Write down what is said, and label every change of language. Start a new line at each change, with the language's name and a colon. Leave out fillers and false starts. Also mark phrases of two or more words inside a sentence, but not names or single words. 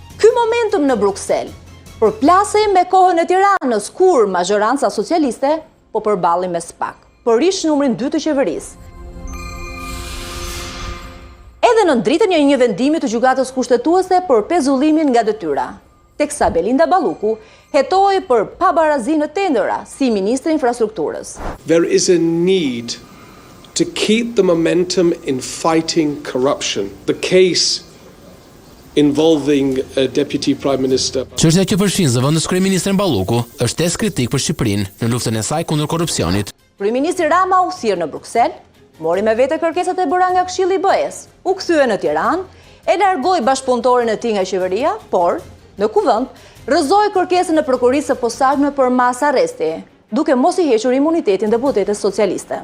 Albanian: Ky momentum në Bruksel përplasej me kohën e Tiranës kur mazhoranca socialiste po përballi me SPAK, për ish numrin 2 të qeverisë. Edhe në dritën e një vendimi të gjykatës kushtetuese për pezullimin nga detyra, teksa Belinda Balluku hetoi për pabarazi në tendera si ministre infrastrukturës.
English: There is a need to keep the momentum in fighting corruption. The case involving a deputy prime minister.
Albanian: Çështja që përfshin zëvendës kryeministrin Balluku është test kritik për Shqipërinë në luftën e saj kundër korrupsionit. Kryeministri Rama u thirr në Bruksel, mori me vete kërkesat e bëra nga Këshilli i BE-s, u kthye në Tiranë, e largoi bashkëpunëtorin e tij nga qeveria, por në kuvend rrëzoi kërkesën e prokurisë së posaçme për mas arresti, duke mos i hequr imunitetin deputetes socialiste.